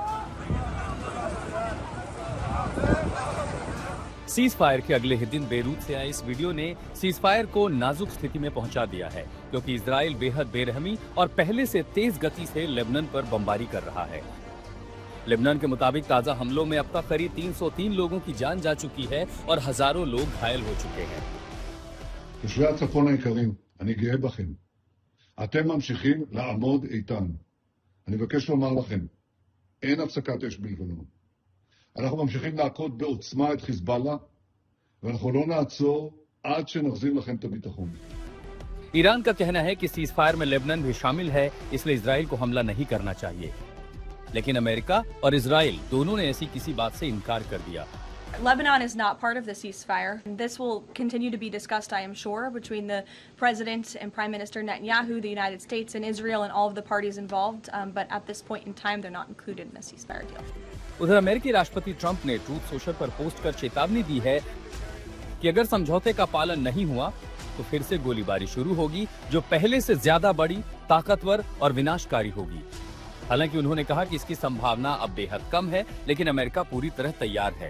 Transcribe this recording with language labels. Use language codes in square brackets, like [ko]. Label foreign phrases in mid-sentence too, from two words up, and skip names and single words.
[hi] सीज फायर के अगले ही दिन बेरूत से आए इस वीडियो ने सीज फायर को नाजुक स्थिति में पहुंचा दिया है, क्योंकि इजराइल बेहद बेरहमी और पहले से तेज गति से लेबनान पर बमबारी कर रहा है। लेबनान के मुताबिक ताजा हमलों में अब तक करीब 303 लोगों की जान जा चुकी है और हजारों लोग घायल हो चुके हैं। [he] תושבי הצפון היקרים, אני גאה בכם. אתם ממשיכים לעמוד איתן. אני מבקש לומר לכם, אין הפסקת אש בלבנון. אנחנו ממשיכים להכות בעוצמה את חיזבאללה, ואנחנו לא נעצור עד שנחזיר לכם את הביטחון. [hi] ईरान का कहना है कि सीज फायर में लेबनान भी शामिल है, इसलिए इजराइल को हमला नहीं करना चाहिए। लेकिन अमेरिका और इजराइल दोनों ने ऐसी किसी बात से इनकार कर दिया। [en] Lebanon is not part of the ceasefire. This will continue to be discussed, I am sure, between the President and Prime Minister Netanyahu, the United States and Israel and all of the parties involved. But at this point in time, they're not included in the ceasefire deal. [hi] उधर अमेरिकी राष्ट्रपति ट्रंप ने ट्रूथ सोशल पर पोस्ट कर चेतावनी दी है कि अगर समझौते का पालन नहीं हुआ तो फिर से गोलीबारी शुरू होगी, जो पहले से ज्यादा बड़ी, ताकतवर और विनाशकारी होगी। हालांकि उन्होंने कहा कि इसकी संभावना अब बेहद कम है, लेकिन अमेरिका पूरी तरह तैयार है।